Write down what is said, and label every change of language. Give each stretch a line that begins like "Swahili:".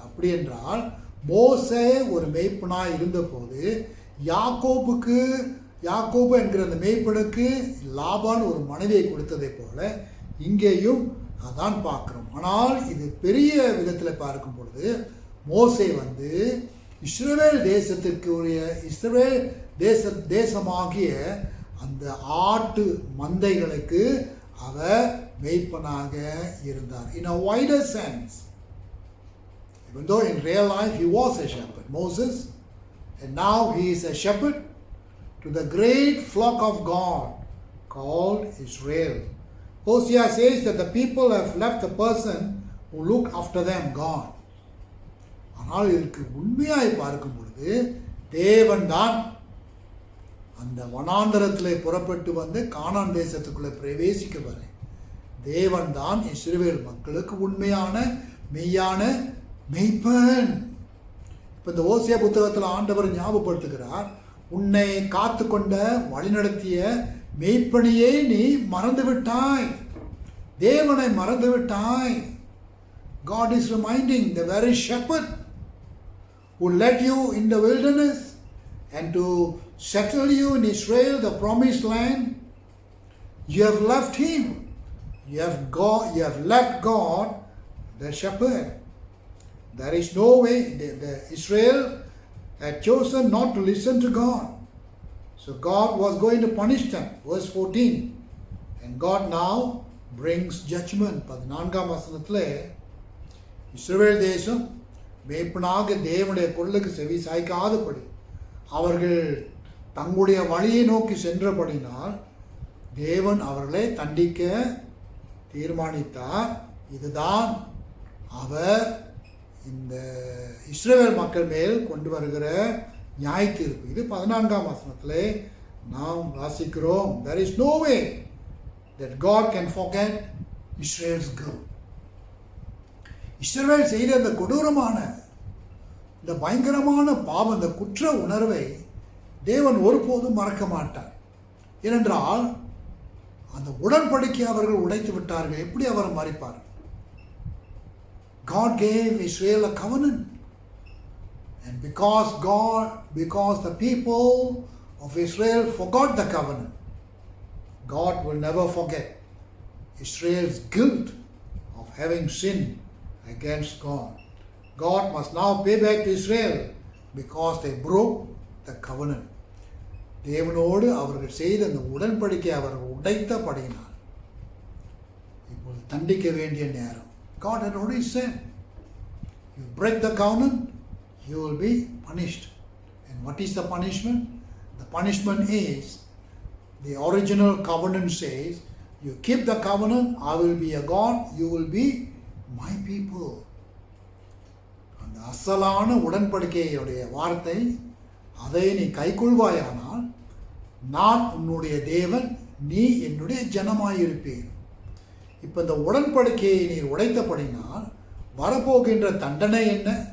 Tamil: அப்படி என்றால் மோசே ஒரு மேய்ப்பனாய் இருந்தபோது யாக்கோபு என்கிற அந்த மேய்ப்பனுக்கு லாபான் ஒரு மனைவியை கொடுத்ததை போல இங்கேயும் அதான் பார்க்குறோம். ஆனால் இது பெரிய விதத்தில் பார்க்கும் பொழுது மோசே இஸ்ரவேல் தேசத்திற்கு உரிய இஸ்ரவேல் தேசமாகிய அந்த ஆட்டு மந்தைகளுக்கு அவர் மேய்ப்பனாக இருந்தார்.
English: In a wider sense, even though in real life he was a shepherd, Moses, and now he is a shepherd to the great flock of God called Israel. Hosea says that the people have left the person who looked after them, God.
Tamil: ஆனால் இதற்கு உண்மையாய் பார்க்கும் பொழுது தேவன் தான் அந்த வனாந்தரத்திலே புறப்பட்டு கானான் தேசத்துக்குள்ளே பிரவேசிக்க வர தேவன் தான் இஸ்ரவேல் மக்களுக்கு உண்மையான மெய்யான மெய்ப்பன். இப்போ இந்த ஓசியா புத்தகத்தில் ஆண்டவர் ஞாபகப்படுத்துகிறார், உன்னை காத்து கொண்ட வழிநடத்திய மெய்ப்பனியை நீ மறந்து விட்டாய், தேவனை மறந்து விட்டாய்.
English: God is reminding the very shepherd who led you in the wilderness and to settle you in Israel, the promised land. You have left him. You have left God, the shepherd. There is no way. Israel had chosen not to listen to God. So God was going to punish them. Verse 14. And God now brings judgment.
Tamil: 14ஆம் வசனத்திலே இஸ்ரவேல் தேசம் மேய்ப்பனாக தேவனுடைய குரலுக்கு செவி சாய்க்காதபடி அவர்கள் தங்களுடைய வழியை நோக்கி சென்றபடினால் தேவன் அவர்களை தண்டிக்க தீர்மானித்தார். இதுதான் அவர் இந்த இஸ்ரவேல் மக்கள் மேல் கொண்டு வருகிற நியாய தீர்ப்பு. இது 14ஆம் வசனத்திலே நாம் வாசிக்கிறோம்.
English: There is no way that God can forget Israel's guilt.
Tamil: இஸ்ரவேல் செய்த இந்த கொடூரமான இந்த பயங்கரமான பாவம், இந்த குற்ற உணர்வை தேவன் ஒருபோதும் மறக்க மாட்டார். ஏனென்றால் அந்த உடன்படிக்கை அவர்கள் உடைத்து விட்டார்கள். எப்படி அவரை மறைப்பார்?
English: God gave Israel a covenant. And because the people of Israel forgot the covenant, God will never forget Israel's guilt of having sinned against God. God must now pay back to Israel because they broke the covenant.
Tamil: தேவனோடு அவர்கள் செய்த அந்த உடன்படிக்கை அவர்கள் உடைத்தபடியினால் இப்போது தண்டிக்க வேண்டிய நேரம்.
English: God had already said, you break the covenant, you will be punished. And what is the punishment? The punishment is, the original covenant says, you keep the covenant, I will be a God, you will be my people.
Tamil: அந்த அசலான உடன்படிக்கையுடைய வார்த்தை, அதை நீ கைக்கொள்வாயானால் நான் உன்னுடைய தேவன், நீ என்னுடைய ஜனமாயிருப்பேன். இப்போ இந்த உடன்படிக்கையை நீர் உடைத்தபடினால் வரப்போகின்ற தண்டனை என்ன?